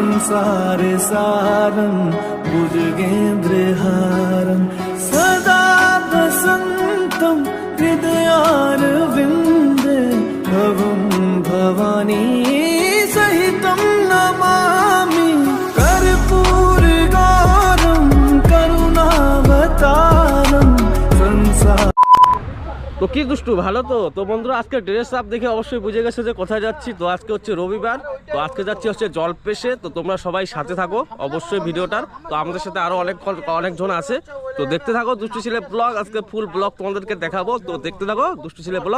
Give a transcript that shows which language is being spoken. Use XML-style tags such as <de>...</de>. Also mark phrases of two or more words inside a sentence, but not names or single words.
<sa>संसार सारं भुजगेन्द्रहारं सदा वसन्तं हृदयारविन्दे भवं भवानी सहितं नमामि कर्पूरगौरं करुणावतारं संसार।</sa> <bn>তো কি দুষ্টু ভালো তো বন্ধুরা আজকে</bn> <en>dress up</en> <bn>দেখে অবশ্যই বুঝে গেছে যে কোথায় যাচ্ছি। তো আজকে হচ্ছে রবিবার, তো আজকে যাচ্ছি হচ্ছে জলপেশে। তো তোমরা সবাই সাথে থাকো অবশ্যই ভিডিওটার। তো আমাদের সাথে আরো অনেকজন আছে, তো দেখতে থাকো দুষ্টু ছেলে ব্লগ। আজকে</bn> <en>full vlog</en> <bn>তোমাদেরকে দেখাবো, তো দেখতে থাকো দুষ্টু ছেলে ব্লগ।</bn>